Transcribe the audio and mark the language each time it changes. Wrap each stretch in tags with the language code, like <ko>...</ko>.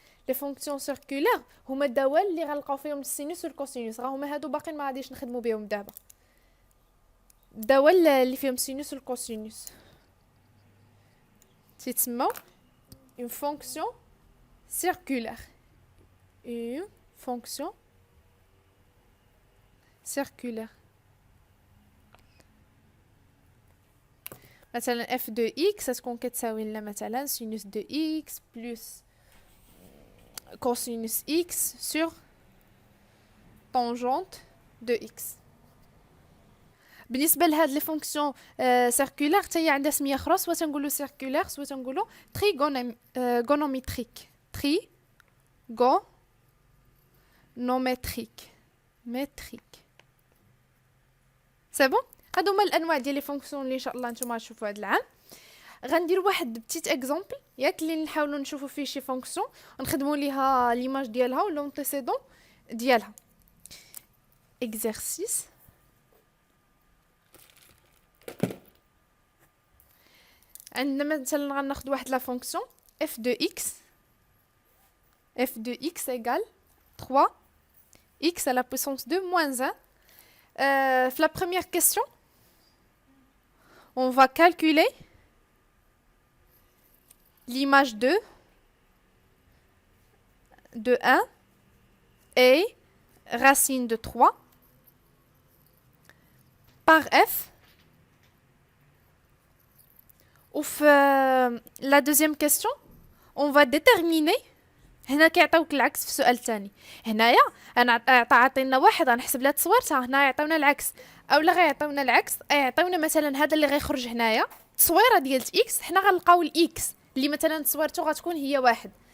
<fr>لي فونكسيون سيركولير</fr> <ar>هما الدوال اللي غنلقاو فيهم السينوس والكوسينوس. راه هما هادو باقيين ما غاديش نخدموا بهم دابا. الدوال اللي فيهم السينوس والكوسينوس تيتسموا</ar> <fr>une fonction circulaire. une fonction circulaire. مثلا f de x</fr> <ar>تكون كتساوي لنا</ar> <fr>مثلا sinus de x plus cosinus x sur tangente de x.</fr> <ar>بالنسبه لهاد</ar> <fr>لي فونكسيون سيركولير</fr> <ar>حتى هي عندها سميه اخرى، سواء تنقولوا سيركولير سواء تنقولوا تريغونوميتريك.</ar> <fr>تريغونوميتريك ميتريك. سي بون.</fr> <ar>هادو هما الانواع ديال لي فونكسيون اللي ان شاء الله نتوما غتشوفوا هاد العام. غندير واحد</ar> <fr>بتيت اكزامبل</fr> <ar>ياك اللي نحاولوا نشوفوا فيه شي فونكسيون ونخدموا ليها ليماج ديالها ولا لونتيسيدون ديالها.</ar> <fr>اكزرسيس</fr> <ar>عندنا مثلا غناخذ واحد</ar> <fr>لا فونكسيون f de x égale 3 x à la puissance de moins 1. La première question, on va calculer l'image de 1 et racine de 3 par f. Ou la deuxième question, on va déterminer.</fr> <ar>هنا كيعطيوك العكس في السؤال الثاني. هنايا انا عطينا واحد غنحسب لها تصويرتها، هنا يعطيونا العكس اولا غيعطيونا العكس، يعطيونا مثلا هذا اللي غيخرج هنايا التصويره ديال اكس، حنا غنلقاو الاكس اللي مثلا تصويرته غتكون هي واحد.</ar>